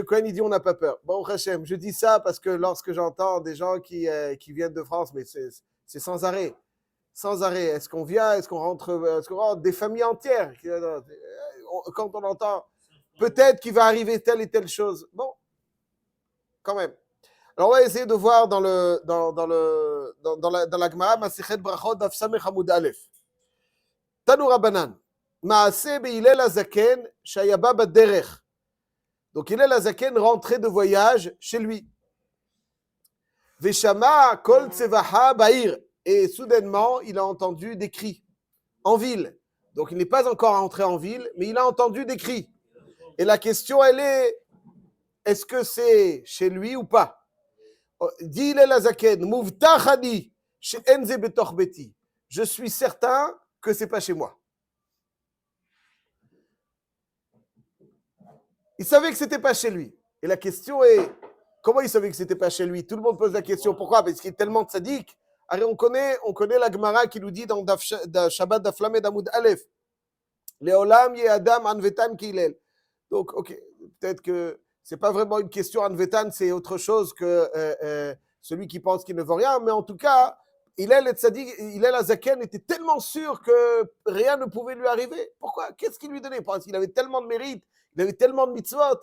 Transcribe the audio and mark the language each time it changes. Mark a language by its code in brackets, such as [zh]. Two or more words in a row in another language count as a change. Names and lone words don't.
[fr] Cohen, il dit on n'a pas peur. Bon, Hachem, je dis ça parce que lorsque j'entends des gens qui viennent de France, mais c'est sans arrêt. Sans arrêt. Est-ce qu'on vient, est-ce qu'on rentre des familles entières? Quand on entend peut-être qu'il va arriver telle et telle chose. Bon, quand même. Alors, on va essayer de voir dans la Gemara, Masechet Brachot, Daf Samech Amud Aleph. [he] תנו רבנן. מעשה בהלל הזקן, שהיה בא בדרך. [fr] Donc, Hillel HaZaken rentrait de voyage chez lui. [he] ושמע קול צווחה בעיר. [fr] Et soudainement, il a entendu des cris en ville. Donc, il n'est pas encore entré en ville, mais il a entendu des cris. Et la question, elle est-ce que c'est chez lui ou pas? Dit Hillel HaZaken, [he] מובטחני שאין זה בתוך ביתי. [fr] Je suis certain que c'est pas chez moi. Il savait que c'était pas chez lui. Et la question est, comment il savait que c'était pas chez lui? Tout le monde pose la question. Pourquoi? Parce qu'il est tellement tzaddik. Alors on connaît la Gemara qui nous dit dans Shabbat Daf Lamed Amud Aleph, [he] לעולם יהא אדם ענוותן כהלל. [fr] Donc, ok, peut-être que c'est pas vraiment une question anvetan, c'est autre chose que celui qui pense qu'il ne veut rien. Mais en tout cas, Hillel HaZaken était tellement sûr que rien ne pouvait lui arriver. Pourquoi? Qu'est-ce qu'il lui donnait? Parce qu'il avait tellement de mérite, il avait tellement de mitzvot.